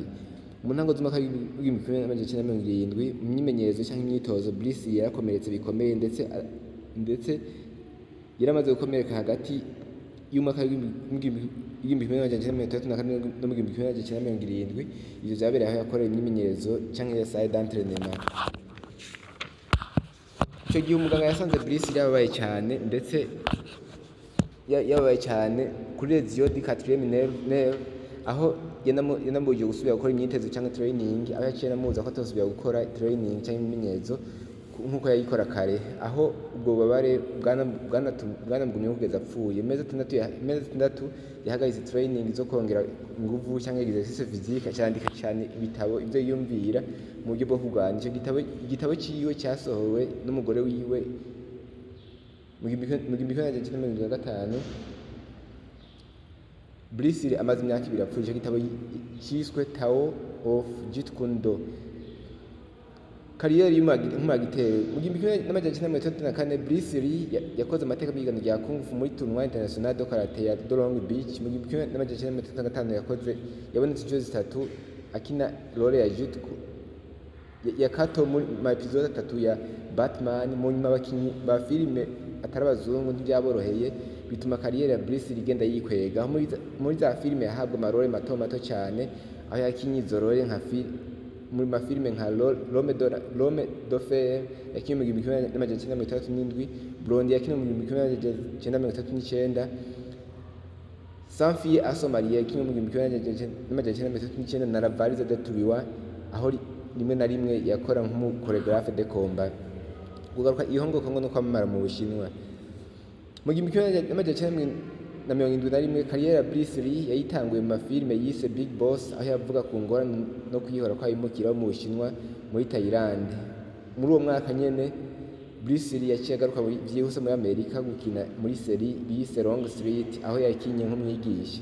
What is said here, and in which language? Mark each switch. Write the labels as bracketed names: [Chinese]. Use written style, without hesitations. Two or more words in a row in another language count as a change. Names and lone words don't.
[Rundi] Mu ntango z'umwaka w'igihumbi kimwe n'amajana icyenda na mirongo irindwi, mu myimenyerezo cyangwa imyitozo, Brisili yarakomeretse bikomeye ndetse yaramaze gukomereka hagati y'umwaka w'igihumbi kimwe n'amajana icyenda na mirongo itandatu na kane no mu gihumbi kimwe n'amajana icyenda na mirongo irindwi. Ivyo vyabereye aho yakoreye imyimenyerezo cyangwa [French] salle d'entraînement. [Rundi] Ico gihe umuganga yasanze Brisili yababaye cyane kuri [French] lesion du quatrième nerve, [Rundi] aho yanamubujije gusubira gukora imyitozo cyangwa training, aho yaciye anamubuza ko atazosubira gukora training cyangwa imyimenyerezo nk'uko yayikora kare, aho ubwo bubabare bwanamugumye kugeza apfuye. Mezi atandatu yahagaritse training zo kongera inguvu cyangwa [French] exercice physique, [Rundi] cyandika cyane ibitabo ibyo yiyumvira mu buryo bwo kurwanya. Icyo igitabo cyiwe cyasohowe n'umugore wiwe mu gihumbi kimwe n'amajana icyenda na mirongo irindwi na gatanu. Brisili amaze imyaka 2 apfuye. Icyo gitabo cyiswe Tao of Jeet Kune Do. Kariyeri y'umuragiteri. Mu gihumbi kimwe n'amajana icyenda na mirongo itandatu na kane, Brisili yakoze amateka y'igano rya Kung Fu muri [French] tournoi international de karate [Rundi] ya Long Beach. Mu gihumbi kimwe n'amajana icyenda na mirongo itandatu na gatanu yabonetse inshuro 3 akina role ya Jeet ya Kato muri episode 3 ya Batman. Mu nyuma abakinyi ba filime atari abazungu ntibyaboroheye, bituma kariyeri ya Brisili igenda yikwega. Muri za filime yahabwa amarole mato cyane, aho yakinye izo role muri mafilime nka L'Homme de Fer yakinye mu gihumbi kimwe n'amajana icyenda na mirongo itandatu n'indwi, Blonde yakinye mu gihumbi kimwe n'amajana icyenda na mirongo itandatu n'icyenda, Sans Fille à son mari yakinye mu gihumbi kimwe n'amajana icyenda na mirongo itandatu n'icyenda, na La Valise de Turiwa, aho rimwe na rimwe yakora nk'umukoreographe [French] de combat. [Rundi] Kugaruka ihongo Kongo no kwamamara mu Bushinwa. Mu gihumbi kimwe n'amajana icyenda na mirongo irindwi na rimwe, kariyeri ya Brisili yayitanguye mu mafilime yise Big Boss, aho yavuga ku ngorane no kwihora kw'abimukira mu Bushinwa muri Thailand. Muri uwo mwaka nyene Brisili yaciye agaruka byihuse muri Amerika gukina muri seri bise Long Street, aho yakinye nk'umwigisha.